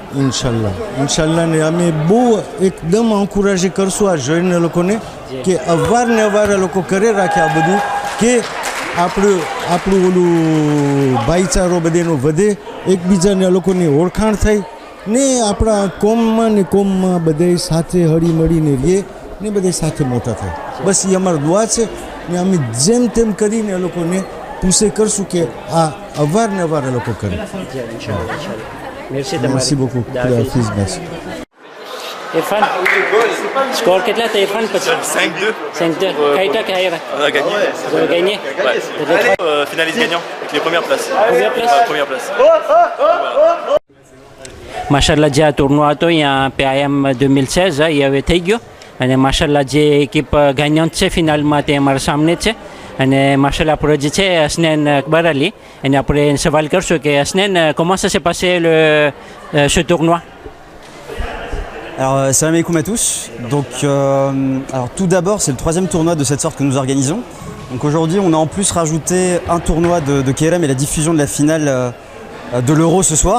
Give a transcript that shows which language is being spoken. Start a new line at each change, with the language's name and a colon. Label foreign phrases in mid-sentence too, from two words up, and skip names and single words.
Gujarati: ઇન્શાલ્લાહ ને અમે બહુ એકદમ એન્કરેજ કરશું આ જૈન લોકોને કે અવારનવાર લોકો કરે રાખે આ બધું કે આપણું ઓલું ભાઈચારો બધાનો વધે, એકબીજાને લોકોની ઓળખાણ થાય ને આપણા કોમમાં બધે સાથે હળી મળીને રહીએ ને બધે સાથે મોટા થાય. બસ એ અમારો દુઆ છે ને અમે જેમ તેમ કરીને એ લોકોને પૂછે કરશું કે આ અવારનવાર એ લોકો કરે.
French: મેર્સી beaucoup. Hafiz, merci.
Gujarati: Irfan, score કેટલા હતા Irfan? 5-2. 5-2. Kaita Kaira.
French: On a gagné. Vous avez gagné? Ouais. Finaliste gagnant avec les premières places. Première place.
Gujarati: માશાલ્લાહ જે આ ટુર્નો હતો અહીંયા PIM 2016 એ હવે થઈ ગયો અને માશાલ્લાહ જે એકિપ ગાgnante છે ફિનાલમાં તે અમારા સામે છે. અને માશાલ્લાહ આપણો જે છે
French: Hasnain Akbar Ali, et après un
Gujarati: સવાલ કરશું
French: que Hasnain, comment ça s'est passé ce tournoi? Alors, salam alaikum à tous. Donc, alors tout d'abord, c'est le 3e tournoi de cette sorte que nous organisons. Donc aujourd'hui, on a en plus rajouté un tournoi de KLM et la diffusion de la finale de l'Euro ce soir.